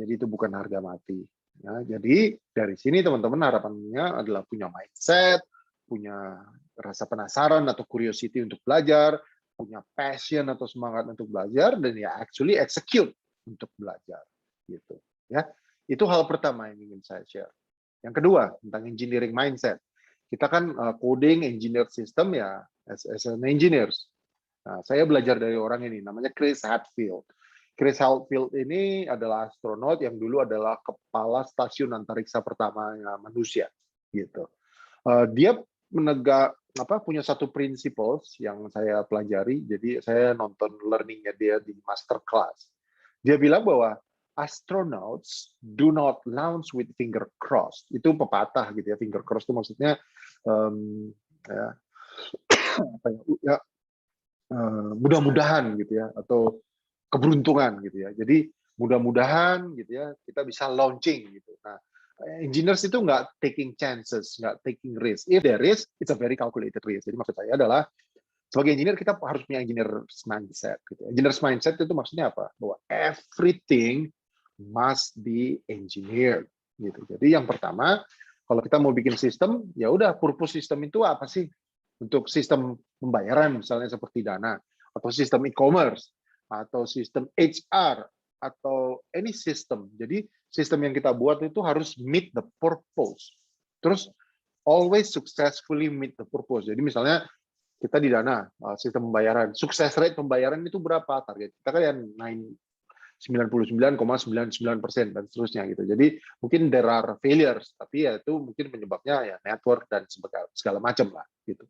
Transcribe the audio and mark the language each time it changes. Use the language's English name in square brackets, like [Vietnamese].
[Indonesian] Jadi itu bukan harga mati. Ya, jadi dari sini teman-teman harapannya adalah punya mindset, punya rasa penasaran atau curiosity untuk belajar, punya passion atau semangat untuk belajar, dan ya actually execute untuk belajar. Gitu. Ya, itu hal pertama yang ingin saya share. Yang kedua tentang engineering mindset. Kita kan coding, engineer system ya [English] as an engineers. [Indonesian] Nah, saya belajar dari orang ini, namanya Chris Hadfield. Chris Hadfield ini adalah astronot yang dulu adalah kepala stasiun antariksa pertama manusia. Gitu. Dia punya satu principles yang saya pelajari. Jadi saya nonton learningnya dia di master class. Dia bilang bahwa [English] astronauts do not launch with finger crossed. [Indonesian] Itu pepatah gitu ya. Finger crossed itu maksudnya ya, apa ya, mudah-mudahan gitu ya, atau keberuntungan gitu ya. Jadi mudah-mudahan gitu ya kita bisa launching gitu. Nah, engineers itu nggak [English] taking chances, [Indonesian] nggak [English] taking risk. If there is, it's a very calculated risk. [Indonesian] Jadi maksud saya adalah sebagai engineer kita harus punya engineer's mindset. Gitu. Engineer's mindset itu maksudnya apa? Bahwa [English] everything must be engineered. [Indonesian] Gitu. Jadi yang pertama, kalau kita mau bikin sistem, ya udah purpose sistem itu apa sih? Untuk sistem pembayaran misalnya seperti Dana, atau sistem e-commerce, atau sistem HR, atau any system. Jadi sistem yang kita buat itu harus [English] meet the purpose. [Indonesian] Terus [English] always successfully meet the purpose. [Indonesian] Jadi misalnya kita di Dana, sistem pembayaran, sukses rate pembayaran itu berapa? Target kita kan yang 99,99% dan seterusnya gitu. Jadi mungkin [English] there are failures, [Indonesian] tapi ya itu mungkin penyebabnya ya network dan segala macam lah gitu.